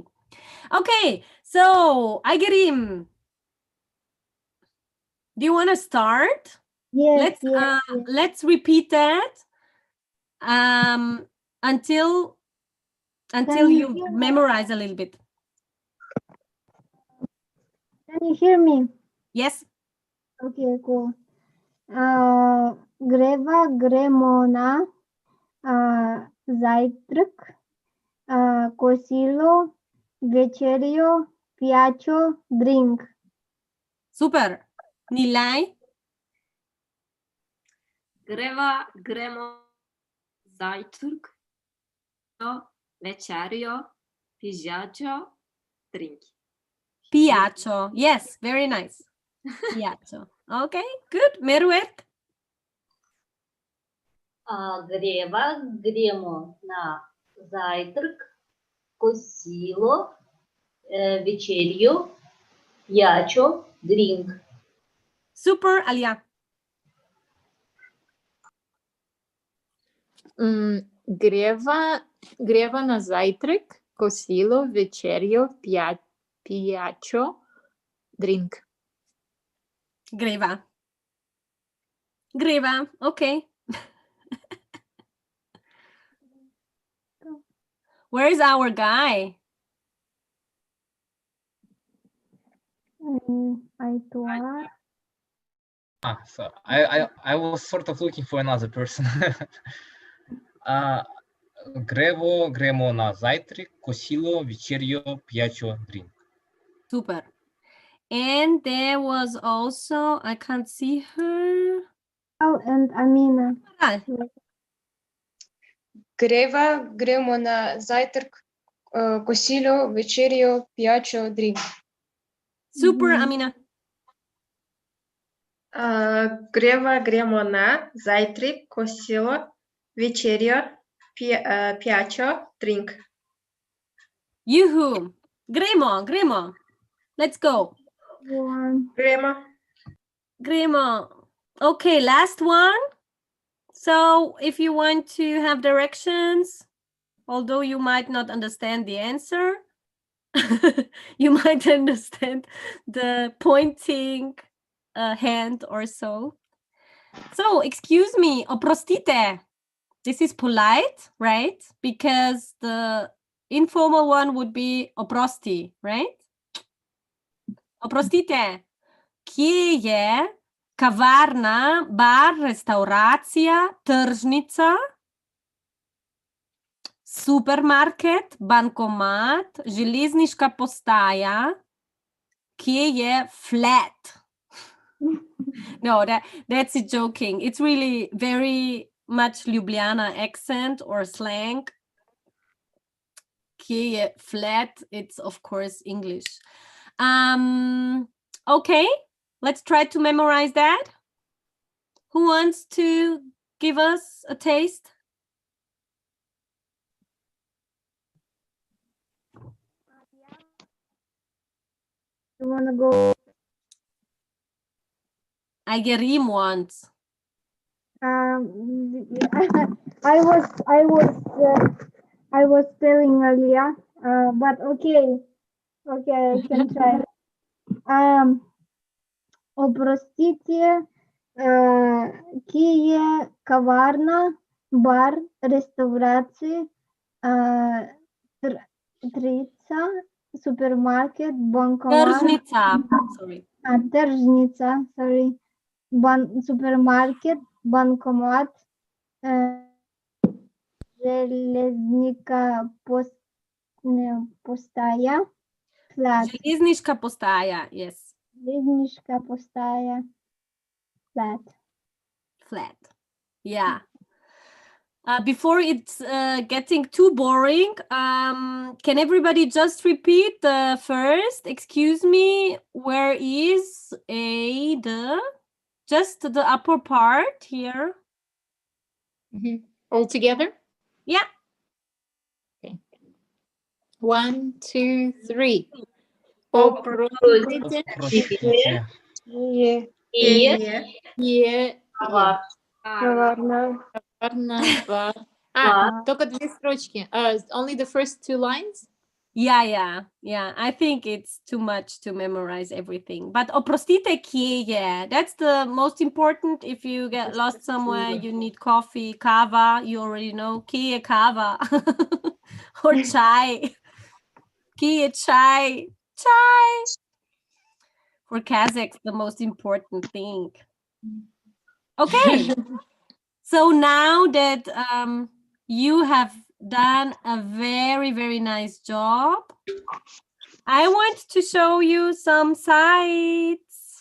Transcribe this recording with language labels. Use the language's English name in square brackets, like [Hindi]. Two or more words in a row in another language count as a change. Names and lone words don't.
[English] Okay, so Aigerim, do you want to start? Yes, Let's repeat that until Can you you hear me? memorize a little bit. Can you hear me? Yes. Okay, cool. [Slovenian] Greva, gremo na zajtrk, kosilo, večerjo, pijačo, drink. [English] Super. Nilay? [Slovenian] Greva, gremo, zajtrk, večerjo, pijačo, drink. Pijačo. [English] Yes, very nice. Pijačo. Okay, good. Meruet? [Slovenian] Greva, gremo na zajtrk, kosilo, večerjo, pijačo, drink. [English] Super, Alia. [Slovenian] Greva na zajtrk, kosilo, večerjo, pijačo, drink. Greva. Greva, [English] okay. Where is our guy? Aituar. So I was sort of looking for another person. [Slovenian] gremo na zajtrk, kosilo, večerjo, pijačo, drink. [English] Super. And there was also, I can't see her. Oh, and Amina. Ah, [Slovenian] Gremo na zajtrk, kosilo, večerjo, pijačo, drink. [English] super, Mhm. Amina. [Slovenian] Gremo na zajtrk, kosilo, večerjo, pijačo, drink. Yoo-hoo. Gremo. [English] Let's go. Yeah. [Slovenian] Gremo. [English] Okay, last one. So if you want to have directions, although you might not understand the answer, you might understand the pointing hand or so. So, excuse me, oprostite. This is polite, right? Because the informal one would be oprosti, right? [Slovenian] Oprostite. Kje je kavarna, bar, restauracija, tržnica, supermarket, bankomat, železniška postaja, kje je flat? [English] No, that's it joking. It's really very much Ljubljana accent or slang. [Slovenian] Kje je flat? [English] It's of course English. Okay, let's try to memorize that. Who wants to give us a taste? You wanna go? Aigerim once. I was telling earlier, but okay, I can try. [Slovenian] Oprostite, kje kavarna, bar, restauracija, trica, supermarket, bankomat. Tržnica. Sorry. Tržnica, sorry. Supermarket, bankomat, železnika postaja, flat. Železniška postaja, yes. Železniška postaja, flat. [English] Flat. Yeah. Before it's getting too boring, can everybody just repeat the first? Excuse me, where is just the upper part here? All together? Yeah. Okay. 1, 2, 3. [Slovenian] Oprostite. [Russian] Простите. [Slovenian] Кje Kavarna. [Russian] Только две строчки. [English] Only the first 2 lines? Yeah. I think it's too much to memorize everything. But [Slovenian] oprostite kje je. [English] That's the most important. If you get lost somewhere, you need coffee, kava. You already know [Slovenian] kje je kava [English] or chai. [Slovenian] Kje je chai. Chai. [English] For Kazakhs, the most important thing. Okay. So now that you have done a very, very nice job, I want to show you some sites.